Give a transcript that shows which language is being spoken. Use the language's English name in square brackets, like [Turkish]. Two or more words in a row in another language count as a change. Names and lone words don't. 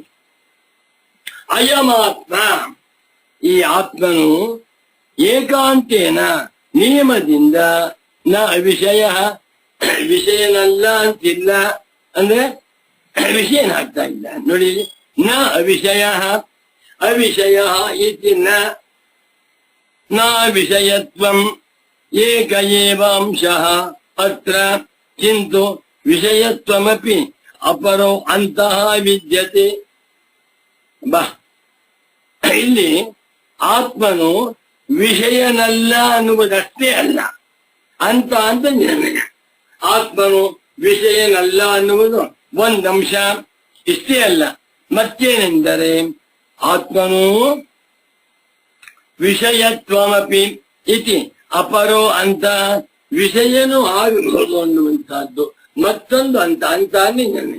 [Kannada] ಅಯಮಾತ್ಮ, ಈ ಆತ್ಮನು ಏಕಾಂತೇನ ನಿಯಮದಿಂದ [Sanskrit] ನ ವಿಷಯ, [Kannada] ವಿಷಯನಲ್ಲ ಅಂತಿಲ್ಲ. ಅಂದ್ರೆ ವಿಷಯನಾಗ್ತಾ ಇಲ್ಲ ನೋಡಿ. [Sanskrit] ನ ಅವಿಷಯ ಅವಿಷಯ ಇತಿ ನ ವಿಷಯತ್ವಂ ಏಕ ಏವ ಅಂಶಃ ಅತ್ರ ಕಿಂತು ವಿಷಯತ್ವಮಪಿ ಅಪರೋ ಅಂತಃ ವಿದ್ಯತೆ. [Kannada] ಬಾ, ಇಲ್ಲಿ ಆತ್ಮನು ವಿಷಯನಲ್ಲ ಅನ್ನುವುದಷ್ಟೇ ಅಲ್ಲ, ಅಂತ ನಿರ್ಣಯ. ಆತ್ಮನು ವಿಷಯನಲ್ಲ ಅನ್ನುವುದು ಒಂದಂಶ. ಇಷ್ಟೇ ಅಲ್ಲ, ಮತ್ತೇನೆಂದರೆ ಆತ್ಮನು [Sanskrit] ವಿಷಯತ್ವಮಪಿ ಇತಿ ಅಪರೋ [Kannada] ಅಂತ ವಿಷಯನೂ ಆಗಬಹುದು ಅನ್ನುವಂತಹದ್ದು ಮತ್ತೊಂದು ಅಂತ ನಿರ್ಣಯ.